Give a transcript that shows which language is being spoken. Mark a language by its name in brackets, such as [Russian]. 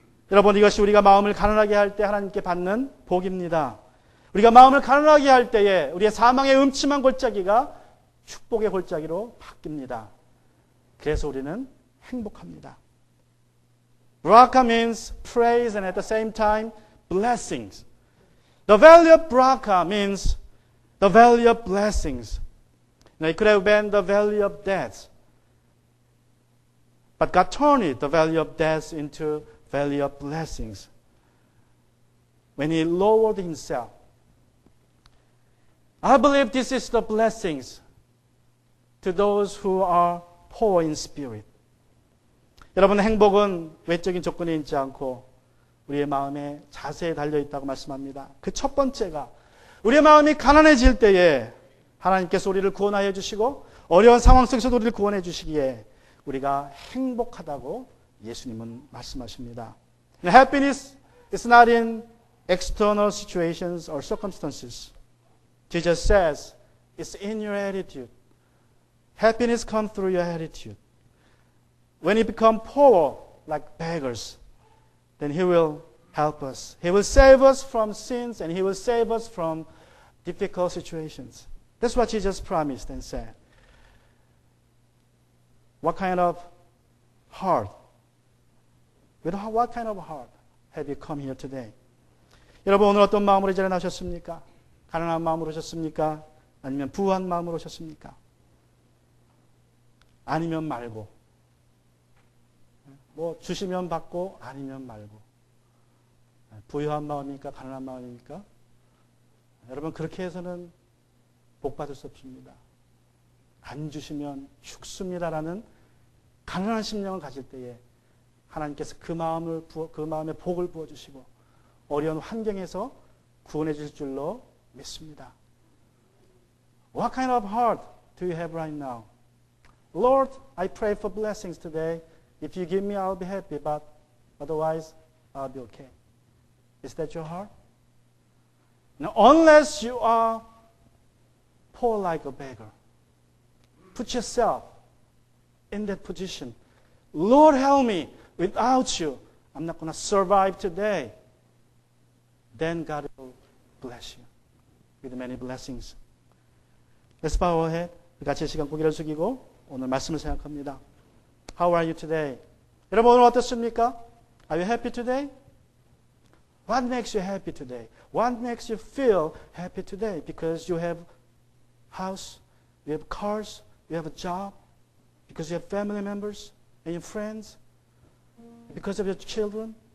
[Korean] 여러분, 이것이 우리가 마음을 가난하게 할 때 하나님께 받는 복입니다. 우리가 마음을 가난하게 할 때에 우리의 사망의 음침한 골짜기가 축복의 골짜기로 바뀝니다. 그래서 우리는 행복합니다. [English] Barakah means praise and at the same time blessings. The valley of Barakah means the valley of blessings. It could have been the valley of death. But God turned it, the valley of death, into valley of blessings. When He lowered Himself. I believe this is the blessings to those who are poor in spirit. [Korean] 여러분, 행복은 외적인 조건에 있지 않고 우리의 마음의 자세에 달려있다고 말씀합니다. 그 첫 번째가 우리의 마음이 가난해질 때에 하나님께서 우리를 구원하여 주시고 어려운 상황 속에서도 우리를 구원해 주시기에 우리가 행복하다고 예수님은 말씀하십니다. [English] Happiness is not in external situations or circumstances. Jesus says it's in your attitude. Happiness comes through your attitude. when we become poor like beggars, then He will help us. He will save us from sins and He will save us from difficult situations. That's what Jesus promised and said. What kind of heart? With what kind of heart have you come here today? [Korean] 여러분 오늘 어떤 마음으로 이 자리에 나셨습니까? 가난한 마음으로 오셨습니까? 아니면 부한 마음으로 오셨습니까? 아니면 말고. 뭐 주시면 받고 아니면 말고. 부유한 마음입니까? 가난한 마음입니까? 여러분 그렇게 해서는 복 받을 수 없습니다. 안 주시면 죽습니다라는 가난한 심령을 가질 때에 하나님께서 그 마음에 복을 부어주시고 어려운 환경에서 구원해 주실 줄로 믿습니다. [English] What kind of heart do you have right now? Lord, I pray for blessings today. If you give me, I'll be happy, but otherwise, I'll be okay. Is that your heart? Now, unless you are poor like a beggar, put yourself in that position. Lord, help me. Without you, I'm not going to survive today. Then God will bless you with many blessings. Let's bow our head. [Korean] 같이 시간 고개를 숙이고 오늘 말씀을 생각합니다. [English] How are you today? [Korean] 여러분 오늘 어떻습니까? [English] Are you happy today? What makes you happy today? What makes you feel happy today? Because you have house, you have cars, you have a job, because you have family members and your friends, because of your children.